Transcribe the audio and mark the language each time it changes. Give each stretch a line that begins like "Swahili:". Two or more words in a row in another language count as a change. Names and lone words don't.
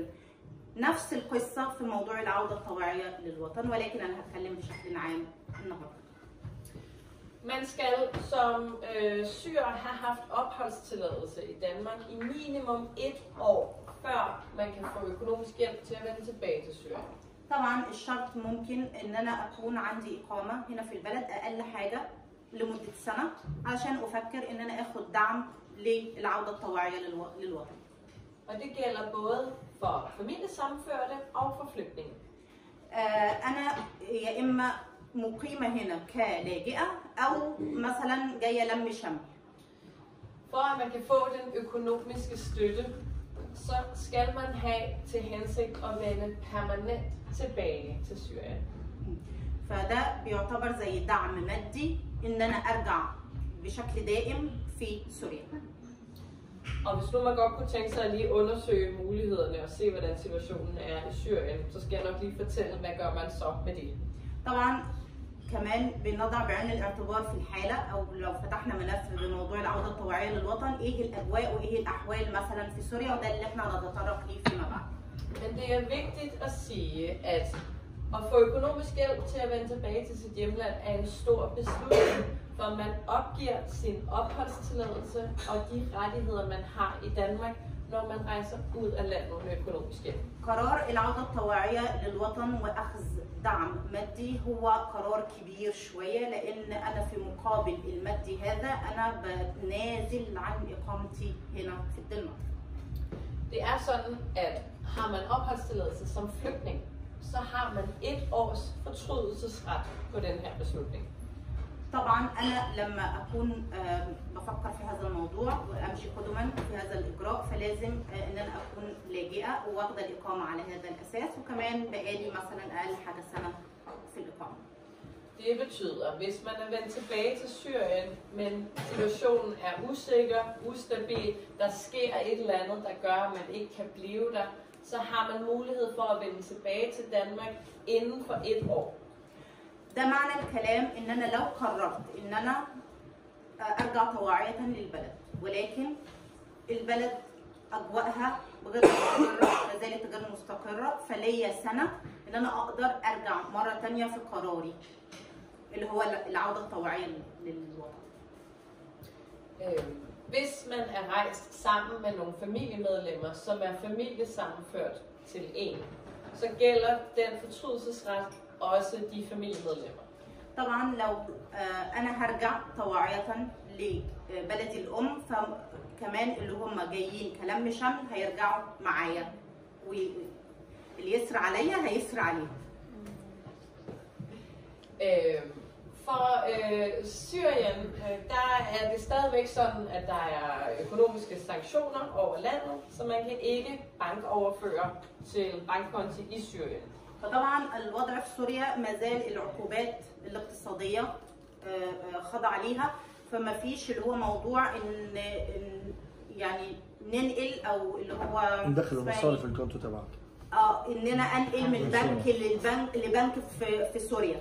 Arabic: نفس القصة في موضوع العودة الطوعية للوطن، ولكن أنا هتكلم بشكل عام النهارده.
Danish: Man skal som syrer have haft opholdstilladelse i Danmark i minimum 1 år, før man kan få økonomisk hjælp til at vende tilbage til Syrien.
Arabic: طبعا الشرط ممكن إن أنا أكون عندي إقامة هنا في البلد أقل حاجة لمدة سنة عشان أفكر إن أنا آخد دعم للعودة الطوعية للوطن.
Danish: Og det gælder både for familiesammenførte og for flygtninge.
Arabic: أنا يا إما مقيمة هنا كلاجئة أو مثلا جاية لم شمل.
Danish: For at man kan få den økonomiske støtte, så skal man have til hensigt at vende permanent tilbage til Syrien.
Arabic: فده بيعتبر زي دعم مادي إن أنا أرجع بشكل دائم في سوريا.
Danish: Og hvis nu man godt kunne tænke sig at lige undersøge mulighederne og se, hvordan situationen er i Syrien, så skal jeg nok lige fortælle, hvad gør man så med det.
Arabic: طبعا كمان بنضع بعين الاعتبار في الحالة أو لو فتحنا ملف بموضوع العودة الطوعية للوطن إيه الأجواء وإيه الأحوال مثلا في سوريا، وده اللي احنا هنتطرق ليه فيما بعد.
Danish: Men det er vigtigt at sige, at få økonomisk hjælp til at vende tilbage til sit hjemland er en stor beslutning, for man opgiver sin opholdstilladelse og de rettigheder, man har i Danmark, når man rejser ud af landet med økonomisk hjælp.
Arabic: قرار العودة الطوعية للوطن وأخذ دعم مادي هو قرار كبير شوية، لأن أنا في مقابل المادي هذا أنا بتنازل عن إقامتي هنا في الدنمارك.
Danish: Det er sådan, at har man opholdstilladelse som flygtning, så har man 1 års fortrydelsesret på den her beslutning.
Arabic: طبعا أنا لما أكون بفكر في هذا الموضوع وأمشي قدما في هذا الإجراء فلازم إن أنا أكون لاجئة وواخدة الإقامة على هذا الأساس، وكمان بقالي مثلا أقل حاجة سنة في الإقامة.
Danish: Det betyder, hvis man er vendt tilbage til Syrien, men situationen er usikker, ustabil, der sker et eller andet, der gør, at man ikke kan blive der, så har man mulighed for at vende tilbage til Danmark inden for 1 år.
Arabic: ده معنى الكلام ان انا لو قررت ان انا ارجع طواعية للبلد، ولكن البلد اجواءها غير مستقرة، ما زالت غير مستقرة، فليا سنة ان انا اقدر ارجع مرة تانية في قراري اللي هو العودة الطوعية للوطن.
Danish: Hvis man er rejst sammen med nogle familiemedlemmer, som er familiesammenført til en, så gælder den fortrydelsesret også de familiemedlemmer.
Arabic: طبعا لو انا هرجع طواعية لبلدي الام فكمان اللي هم جايين كلم شمل هيرجعوا معايا، واللي يسرى عليا هيسرى عليه.
Danish: For Syrien, der er det stadigvæk sådan, at der er økonomiske sanktioner over landet, så man kan ikke bankoverføre til bankkonti i Syrien.
Arabic: فطبعا الوضع في سوريا ما زال العقوبات الاقتصاديه خضع عليها، فما فيش اللي هو موضوع ان يعني ننقل او اللي هو ندخل المصاري في الكونتو تبعك. ان انا انقل من بنك لبنك في سوريا.